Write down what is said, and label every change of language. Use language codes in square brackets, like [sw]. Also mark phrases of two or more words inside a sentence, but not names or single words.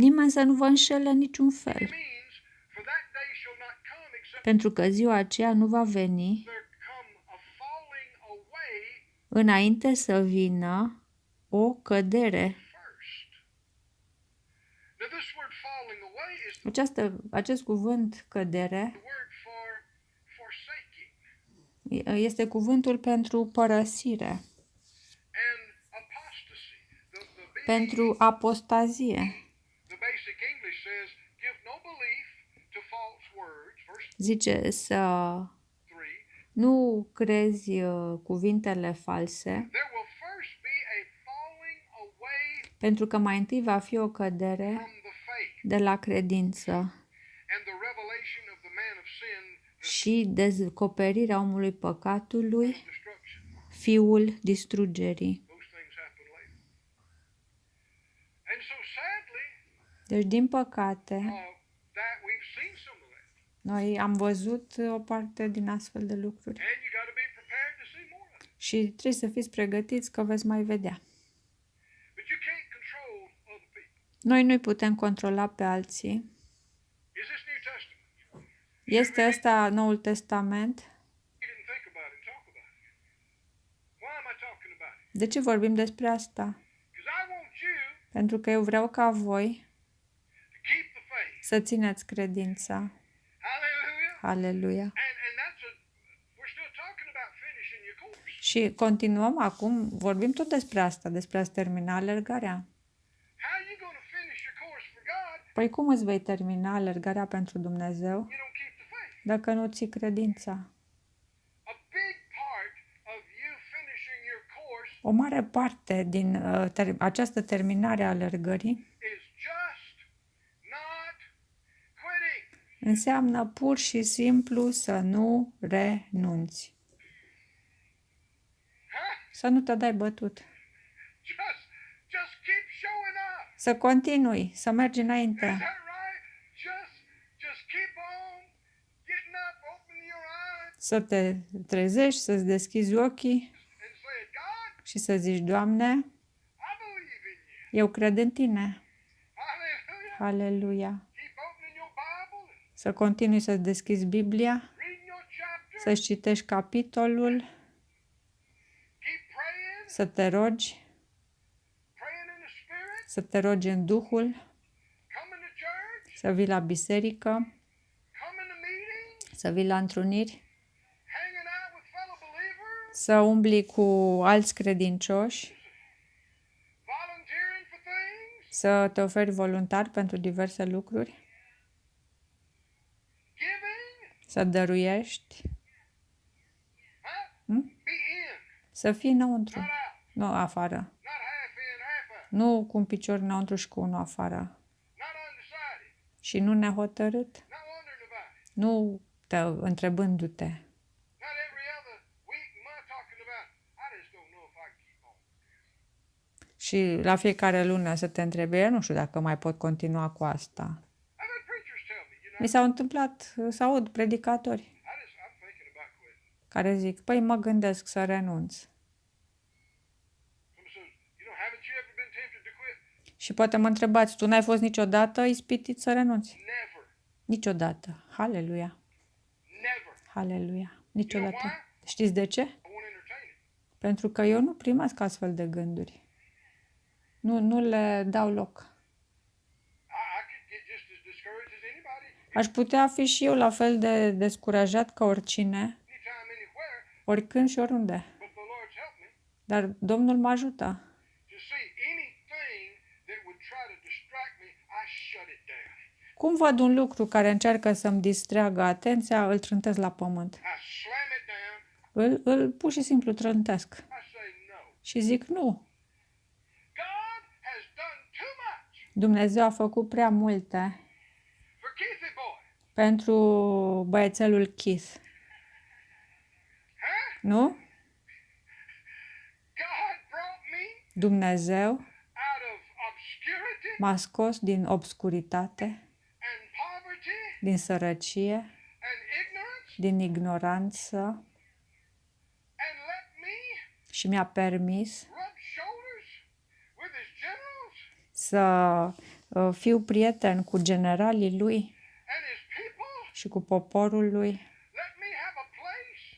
[ro] Nimeni să nu vă înșele în niciun fel, [en] any means, for that day shall not come except [ro] pentru că ziua aceea nu va veni [en] there come a falling away [ro] înainte să vină o cădere. [en] first. Now this word falling away is [ro] Acest cuvânt cădere [en] the word for forsaking [ro] este cuvântul pentru părăsire, [en] and apostasy. [ro] pentru apostazie. [en] The basic English says, give no belief to false words, verse [ro] Zice să [en] 3. [ro] nu crezi cuvintele false, [en] There will first be a falling away [ro] pentru că mai întâi va fi o cădere [en] from the faith [ro] de la credință [en] and the revelation of the man of sin, the [ro] și descoperirea omului păcatului, [en] destruction. [ro] fiul distrugerii. [en] Those things happen later. And so sadly, [ro] Deci, din păcate, [en] that we've seen some of that. [ro] noi am văzut o parte din astfel de lucruri [en] And you got to be prepared to see more of it. [ro] și trebuie să fiți pregătiți că veți mai vedea. [en] But you can't control other people. [ro] Noi nu-i putem controla pe alții. [en] Is this New Testament? [ro] Este ăsta Noul Testament. [en] You didn't think about it and talk about it. Why am I talking about it? [ro] De ce vorbim despre asta? [en] Because I want you [ro] Pentru că eu vreau ca voi [en] to keep the faith. [ro] să țineți credința. [en] Hallelujah. [ro] Aleluia. [en] And that's we're still talking about finishing your course. [ro] Și continuăm acum, vorbim tot despre asta, despre a-ți termina alergarea. [en] How are you going to finish your course for God? [ro] Păi cum îți vei termina alergarea pentru Dumnezeu [en] You don't keep the faith. [ro] dacă nu ții credința? [en] A big part of you finishing your course [ro] O mare parte din această terminare a alergării înseamnă pur și simplu să nu renunți. Huh? Să nu te dai bătut. [en] Just keep showing up. [ro] Să continui, să mergi [en] Is [ro] înainte. [en] that right? Just keep on getting up, opening your eyes, [ro] Să te trezești, să-ți deschizi ochii [en] and say, God, [ro] și să zici, Doamne, [en] I believe in you. [ro] eu cred în Tine. [en] Hallelujah. [ro] Aleluia. [en] Keep opening your Bible and [ro] Să continui să deschizi Biblia, [en] reading your chapter. [ro] să-ți citești capitolul, [en] Keep praying, [ro] să te rogi, [en] praying in the Spirit. [ro] să te rogi în Duhul, [en] Coming to church, [ro] să vii la biserică, [en] coming to meetings, [ro] să vii la întruniri, [en] hanging out with fellow believers, [ro] să umbli cu alți credincioși, [en] volunteering for things, [ro] să te oferi voluntar pentru diverse lucruri, [en] giving, [ro] să dăruiești, [en] huh? Be in, [ro] să fii înăuntru, [en] not out, [ro] nu afară. [en] not half in, half out, [ro] Nu cu un picior înăuntru și cu unul afară. [en] not undecided, [ro] Și nu nehotărât, [en] not wondering about it, [ro] nu te întrebându-te. [en] not every other week, month talking about, I just don't know if I can keep on. [ro] Și la fiecare lună să te întrebi, eu nu știu dacă mai pot continua cu asta. [en] I've had preachers tell me, you know, [ro] Mi s-au întâmplat să aud predicatori [en] I'm thinking about quitting. [ro] care zic, păi mă gândesc să renunț. [en] Somebody says, haven't you ever been tempted to quit? [ro] Și poate mă întrebați, tu n-ai fost niciodată ispitit să renunți? [en] Never, [ro] Niciodată. Haleluia. [en] never. [ro] Haleluia. Niciodată. [en] You know [ro] Știți de ce? [en] I won't entertain it. [ro] Pentru că eu nu primesc astfel de gânduri. Nu le dau loc. [en] I could get just as discouraged as anybody, [ro] Aș putea fi și eu la fel de descurajat ca oricine, [en] anytime, anywhere, [ro] oricând și oriunde. [en] but the Lord's helped me [ro] Dar Domnul mă ajută. [en] to see anything that would try to distract me, I shut it down. [ro] Cum văd un lucru care încearcă să-mi distreagă atenția, îl trântesc la pământ. [en] I slam it down. [ro] Îl pur și simplu trântesc. [en] I say no. [ro] Și zic nu. [en] God has done too much [ro] Dumnezeu a făcut prea multe [en] for Keithy Boy. [ro] pentru băiețelul Keith. Huh? Nu? [en] God brought me [ro] Dumnezeu [en] out of obscurity [ro] m-a scos din obscuritate, [en] and poverty [ro] din sărăcie, [en] and ignorance [ro] din ignoranță [en] and let me [ro] și mi-a permis [en] rub shoulders with his generals [ro] să fiu prieten cu generalii lui [en] and his people. [ro] și cu poporul lui. [en] Let me have a place